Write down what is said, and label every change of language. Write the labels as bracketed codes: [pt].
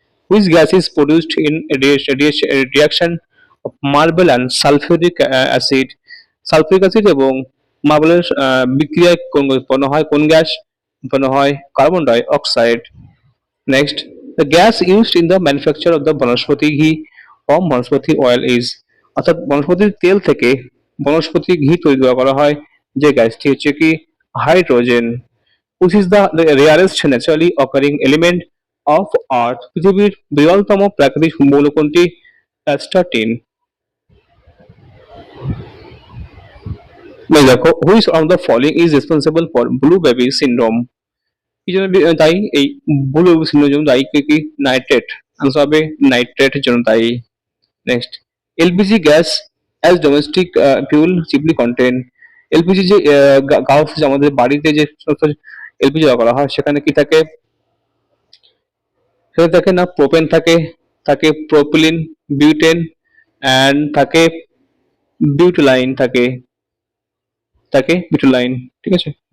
[en] which gas is produced in reaction of marble and sulphuric acid, [bn] sulphuric acid এবং মার্বেলের বিক্রিয়ায় কোন উৎপন্ন হয়, কোন গ্যাস উৎপন্ন হয়, carbon die oxide. [en] next, the gas used in the manufacture of the vanaspati ghee from vanaspati oil is, [bn] অর্থাৎ বনস্পতির তেল থেকে বনস্পতি ঘি তৈরি করা হয় যে গ্যাসটি হচ্ছে কি hydrogen. [en] which is the rarest naturally occurring element of earth, [bn] পৃথিবীর বিরলতম প্রাকৃতিক মৌল কোনটি, [en] Astatine. [bn] দেখো, [en] which of the following is responsible for blue baby syndrome, [bn] কি জন্য দায়ী এই ব্লু বেবি সিন্ড্রোমের জন্য দায়ী কি, নাইট্রেট। আনসার হবে নাইট্রেটের জন্য দায়ী। Next, [en] LPG gas as domestic fuel cheaply contain, [bn] LPG যে গ্যাস আমাদের বাড়িতে যে এলপিজি ব্যবহার করা হয় সেখানে কি থাকে, সেখানে থাকে না প্রোপেন থাকে, থাকে প্রোপিলিন, বিউটেন অ্যান্ড থাকে বিউটিলাইন, থাকে বিউটিলাইন, ঠিক আছে।